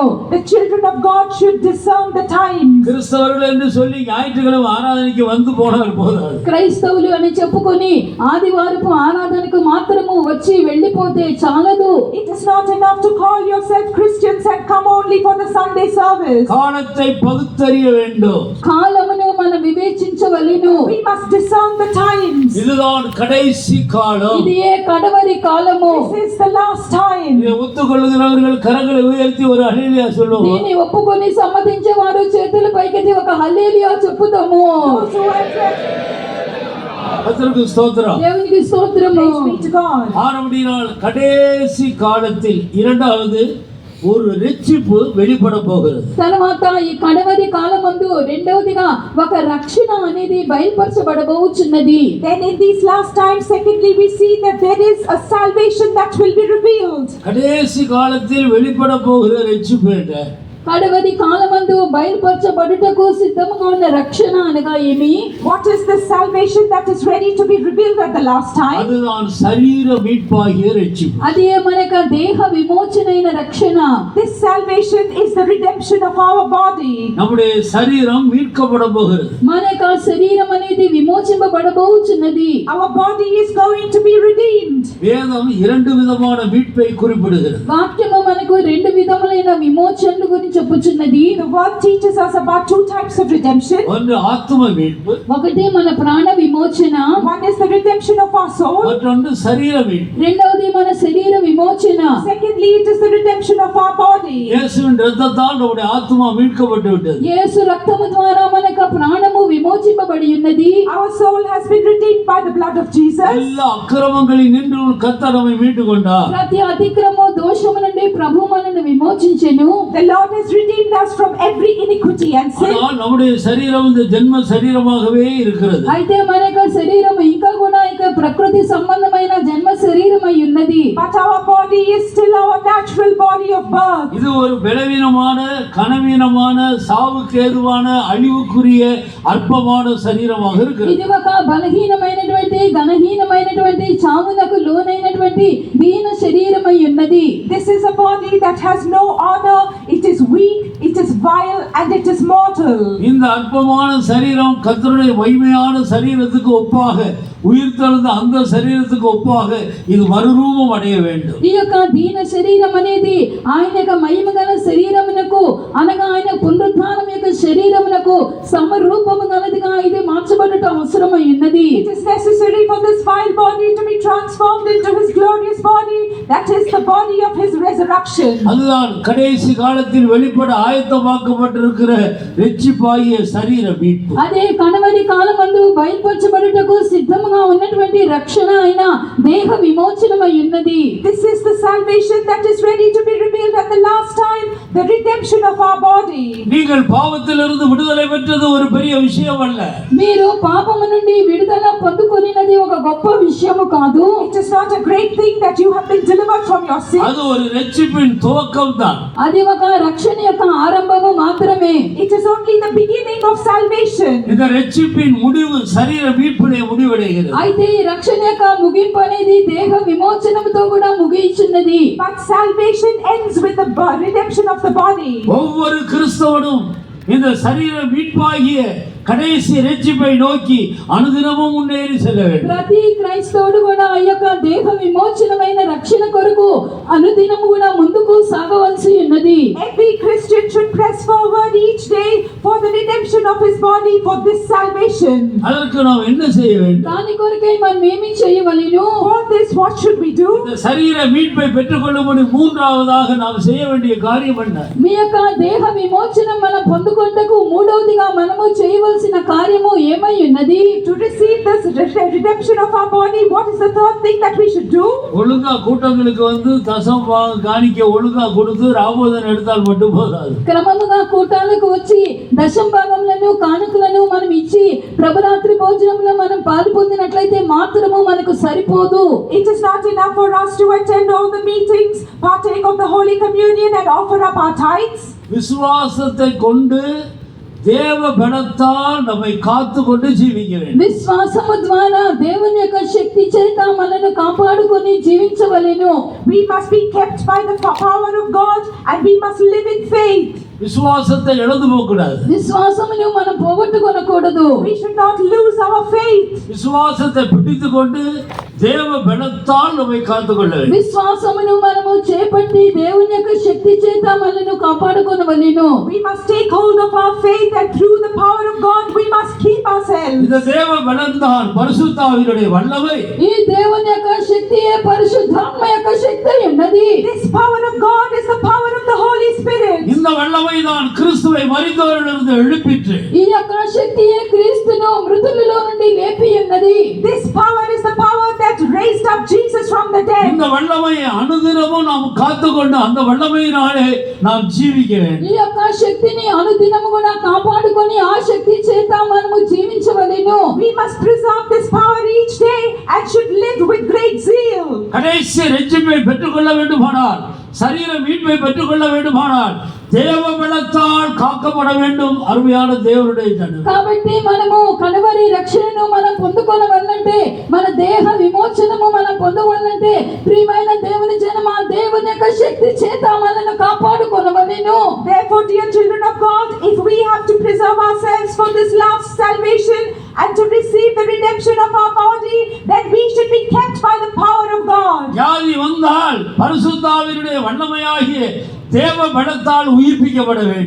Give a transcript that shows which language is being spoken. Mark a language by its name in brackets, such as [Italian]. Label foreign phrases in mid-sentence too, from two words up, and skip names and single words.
[English] The children of God should discern the times. [Tamil] கிறிஸ்தவர்கள் என்று சொல்லி ஞாயிற்றுக்கிழமை ஆராதனைக்கு வந்து போனால் போதாது. [Telugu] క్రైస్తవులు అని చెప్పుకొని ఆదివారపు ఆరాధనకు మాత్రము వచ్చి వెళ్ళిపోతే చాలదు. [English] It is not enough to call yourself Christians and come only for the Sunday service. [Tamil] காலத்தை பகுத்தறிய வேண்டும். [Telugu] కాలమును మనం వివేచించవలెను. [English] We must discern the times. [Tamil] இதுதான் கடைசி காலம். [Telugu] ఇదే కడవరి కాలము. [English] This is the last time. [Tamil] இதை ஒத்துக்கொள்ளுகிறவர்கள் கரங்களை உயர்த்தி ஒரு ஹல்லேலூயா சொல்லுவோம். [Telugu] దీన్ని ఒప్పుకొని సమ్మతించే వారు చేతులు పైకెత్తి ఒక హల్లెలూయా చెప్పుదాము. [English] Those who accept, [Tamil] கர்த்தருக்கு ஸ்தோத்திரம். [Telugu] దేవునికి స్తోత్రము. [English] praise be to God. [Tamil] ஆனபடியால் கடைசி காலத்தில் இரண்டாவது ஒரு ரட்சிப்பு வெளிப்பட போகிறது. [Telugu] తర్వాత ఈ కడవరి కాలమందు రెండవదిగా ఒక రక్షణ అనేది బయలుపరచబడబోచున్నది. [English] Then in these last times, secondly, we see that there is a salvation that will be revealed. [Tamil] கடைசி காலத்தில் வெளிப்பட போகிற ரட்சிப்பு என்ன? [Telugu] కడవరి కాలమందు బయలుపరచబడుటకు సిద్ధముగా ఉన్న రక్షణ అనగా ఏమి? [English] What is the salvation that is ready to be revealed at the last time? [Tamil] அதுதான் சரீர மீட்பாகிய ரட்சிப்பு. [Telugu] అదే మనక దేహ విమోచనైన రక్షణ. [English] This salvation is the redemption of our body. [Tamil] நம்முடைய சரீரம் மீட்கப்பட போகிறது. [Telugu] మనక శరీరం అనేది విమోచింపబడబోచున్నది. [English] Our body is going to be redeemed. [Tamil] வேதம் இரண்டு விதமான மீட்பை குறிப்பிடுகிறது. [Telugu] వాక్యము మనకు రెండు విధములైన విమోచనల గురించి చెప్పుచున్నది. [English] The word teaches us about two types of redemption. [Tamil] ஒன்று ஆத்தும மீட்பு, [Telugu] ఒకటి మన ప్రాణ విమోచన, [English] One is the redemption of our soul. [Tamil] மற்றொன்று சரீர மீட்பு. [Telugu] రెండవది మన శరీర విమోచన. [English] Secondly, it is the redemption of our body. [Tamil] இயேசுவின் இரத்தத்தால் நம்முடைய ஆத்துமா மீட்கப்பட்டு விட்டது. [Telugu] యేసు రక్తము ద్వారా మనకు ప్రాణము విమోచింపబడి ఉన్నది. [English] Our soul has been redeemed by the blood of Jesus. [Tamil] எல்லா அக்கிரமங்களில் நின்று கர்த்தர் நம்மை மீட்டுக் கொண்டார். [Telugu] ప్రతి అతిక్రమ దోషము నుండి ప్రభు మనల్ని విమోచించెను. [English] The Lord has redeemed us from every iniquity and sin. [Tamil] ஆனால் நம்முடைய சரீரம் இந்த ஜென்ம சரீரமாகவே இருக்கிறது. [Telugu] అయితే మన యొక్క శరీరం ఇంకా కూడా ఇక ప్రకృతి సంబంధమైన జన్మ శరీరమై ఉన్నది. [English] But our body is still our natural body of birth. [Tamil] இது ஒரு பலவீனமான கனவீனமான சாவுக்கு ஏதுவான அழிவுக்குரிய அற்பமான சரீரமாக இருக்கிறது. [Telugu] ఇది ఒక బలహీనమైనటువంటి ఘనహీనమైనటువంటి చావునకు లోనైనటువంటి దీన శరీరమై ఉన్నది. [English] This is a body that has no honor. It is weak, it is vile, and it is mortal. [Tamil] இந்த அற்பமான சரீரம் கர்த்தருடைய மகிமையான சரீரத்துக்கு ஒப்பாக உயிர்த்தெழுந்த அந்த சரீரத்துக்கு ஒப்பாக இது மறுரூபம் அடைய வேண்டும். [Telugu] ఈ యొక్క దీన శరీరం అనేది ఆయన యొక్క మహిమ గల శరీరమునకు అనగా ఆయన పునరుద్ధానం యొక్క శరీరమునకు సమరూపము గలదిగా ఇది మార్చబడుట అవసరమై ఉన్నది. [English] It is necessary for this vile body to be transformed into his glorious body, that is the body of his resurrection. [Tamil] அதுதான் கடைசி காலத்தில் வெளிப்பட ஆயத்தமாக்கப்பட்டிருக்கிற ரட்சிப்பாகிய சரீர மீட்பு. [Telugu] అదే కడవరి కాలమందు బయలుపరచబడుటకు సిద్ధముగా ఉన్నటువంటి రక్షణ అయిన దేహ విమోచనమై ఉన్నది. [English] This is the salvation that is ready to be revealed at and the last time, the redemption of our body. [Tamil] நீங்கள் பாவத்திலிருந்து விடுதலை பெற்றது ஒரு பெரிய விஷயம் அல்ல. [Telugu] మీరు పాపము నుండి విడుదల పొందుకొనినది ఒక గొప్ప విషయము కాదు. [English] It is not a great thing that you have been delivered from your sin. [Tamil] அது ஒரு ரட்சிப்பின் துவக்கம் தான். [Telugu] అది ఒక రక్షణ యొక్క ఆరంభము మాత్రమే. [English] It is only the beginning of salvation. [Tamil] இந்த ரட்சிப்பின் முடிவு சரீர மீட்பிலே முடிவடைகிறது. [Telugu] అయితే ఈ రక్షణ యొక్క ముగింపు అనేది దేహ విమోచనముతో కూడా ముగియుచున్నది. [English] But salvation ends with the redemption of the body. [Tamil] ஒவ்வொரு கிறிஸ்தவனும் இந்த சரீர மீட்பாகிய கடைசி ரட்சிப்பை நோக்கி அனுதினமும் முன்னேறி செல்ல வேண்டும். [Telugu] ప్రతి క్రైస్తవుడు కూడా ఆ యొక్క దేహ విమోచనమైన రక్షణ కొరకు అనుదినము కూడా ముందుకు సాగవలసి ఉన్నది. [English] Every Christian should press forward each day for the redemption of his body for this salvation. [Tamil] அதற்கு நாம் என்ன செய்ய வேண்டும்? [Telugu] దాని కొరకై మనం ఏమి చేయవలెను? [English] For this, what should we do? [Tamil] இந்த சரீர மீட்பை பெற்றுக்கொள்ளும்படி மூன்றாவதாக நாம் செய்ய வேண்டிய காரியம் என்ன? [Telugu] మీ యొక్క దేహ విమోచనం మనం పొందుకొనుటకు మూడవదిగా మనము చేయవలసిన కార్యము ఏమై ఉన్నది? [English] To receive this redemption of our body, what is the third thing that we should do? [Tamil] ஒழுங்கா கூட்டங்களுக்கு வந்து தசம் காணிக்க ஒழுங்கா கொடுத்து ராபோதன் எடுத்தால் மட்டும் போதாது. [Telugu] క్రమముగా కూటాలకు వచ్చి దశం భాగములను కానుకలను మనం ఇచ్చి ప్రభురాత్రి భోజనంలో మనం పాలు పొందినట్లయితే మాత్రము మనకు సరిపోదు. [English] It is not enough for us to attend all the meetings, partake of the Holy Communion and offer up our tithes. [Tamil] விசுவாசத்தை கொண்டு தேவ பலத்தால் நம்மை காத்து கொண்டு ஜீவிக்க வேண்டும். [Telugu] విశ్వాసము ద్వారా దేవుని యొక్క శక్తి చేత మనల్ని కాపాడుకొని జీవించవలెను. [English] We must be kept by the power of God and we must live in faith. [Tamil] விசுவாசத்தை இழந்து போகக்கூடாது. [Telugu] విశ్వాసమును మనం పోగొట్టుకొనకూడదు. [English] We should not lose our faith. [Tamil] விசுவாசத்தை பிடித்துக் கொண்டு தேவ பலத்தால் நம்மை காத்துக்கொள்ள வேண்டும். [Telugu] విశ్వాసమును మనము చేపట్టి దేవుని యొక్క శక్తి చేత మనల్ని కాపాడుకొనవలెను. [English] We must take hold of our faith and through the power of God we must keep ourselves. [Tamil] இந்த தேவ பலத்தான் பரிசுத்த ஆவியினுடைய வல்லமை. [Telugu] ఈ దేవుని యొక్క శక్తియే పరిశుద్ధాత్మ యొక్క శక్తి ఉన్నది. [English] This power of God is the power of the Holy Spirit. [Tamil] இந்த வல்லமை தான் கிறிஸ்துவை மரித்தோரிலிருந்து எழுப்பிற்று. [Telugu] ఈ యొక్క శక్తియే క్రీస్తును మృతులలో నుండి లేపి ఉన్నది. [English] This power is the power that raised up Jesus from the dead. [Tamil] இந்த வல்லமையை அனுதினமும் நாம் காத்துக்கொண்டு அந்த வல்லமையினாலே நாம் ஜீவிக்க வேண்டும். [Telugu] ఈ యొక్క శక్తిని అనుదినము కూడా కాపాడుకొని ఆ శక్తి చేత మనము జీవించవలెను. [English] We must preserve this power each day and should live with great zeal. [Tamil] கடைசி ரட்சிப்பை பெற்றுக்கொள்ள வேண்டுமானால், சரீர மீட்பை பெற்றுக்கொள்ள வேண்டுமானால் தேவ பலத்தால் காக்கப்பட வேண்டும். அருமையான தேவனுடைய ஜனம், [Telugu] కాబట్టి మనము కడవరి రక్షణను మనం పొందుకొనవల్లంటే, మన దేహ విమోచనము మనం పొందవల్లంటే, ప్రియమైన దేవుని జనమా, దేవుని యొక్క శక్తి చేత మనల్ని కాపాడుకొనవలెను. [English] Therefore, dear children of God, if we have to preserve ourselves for this last salvation and to receive the redemption of our body, then we should be kept by the power of God. [Tamil] வியாதி வந்தால் பரிசுத்த ஆவியினுடைய வல்லமையாகிய தேவ பலத்தால் உயிர்ப்பிக்கப்பட வேண்டும்.